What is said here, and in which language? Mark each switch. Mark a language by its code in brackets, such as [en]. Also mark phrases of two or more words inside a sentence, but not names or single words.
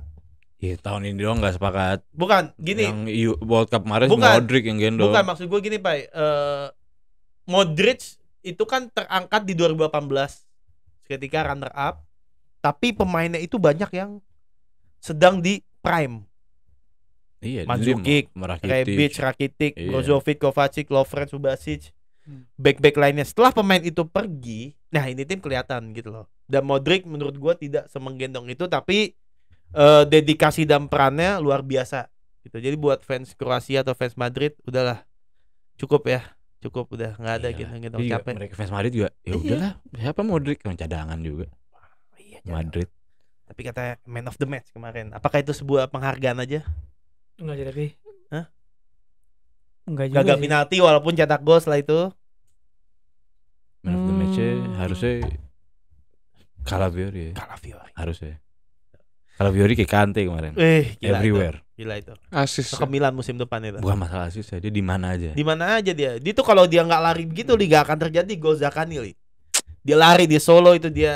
[id] Iya, tahun ini doang nggak sepakat. Bukan, gini. Yang World Cup kemarin Bukan. Modric yang gendong. Bukan, maksud gue gini, Pak. Modric itu kan terangkat di 2018 ketika [en] runner up. [id] Tapi pemainnya itu banyak yang sedang di prime. Iya, Mandzukic, Rebic, Rakitic, Iya. Brozovic, Kovacic, Lovren, Subasic, back-back lainnya. Setelah pemain itu pergi, nah ini tim kelihatan gitu loh. Dan Modric menurut gua tidak semenggendong itu, tapi dedikasi dan perannya luar biasa gitu. Jadi buat fans Kroasia atau fans Madrid, udahlah cukup ya, cukup udah nggak ada Iya. gendong Iya, capek. mereka fans Madrid juga. Ya Iya. udahlah, siapa Modric yang cadangan juga. Iya, jangan. Madrid. Tapi katanya [en] man of the match [id] kemarin. Apakah itu sebuah penghargaan aja? Enggak sih tapi. Hah? Enggak juga. Gagal sih. penalti walaupun cetak gol setelah itu. [en] Man of the match- [id] nya harusnya Calafiori ya. Calafiori. Harusnya. Calafiori kayak Kante kemarin. Gila Everywhere. itu. Gila itu. Asis. Ke Milan musim depan itu. Bukan masalah sih, dia di mana aja. Di mana aja dia. Dia tuh kalau dia nggak lari begitu, Liga akan terjadi gol Zakani, Li. Dia lari di Solo itu dia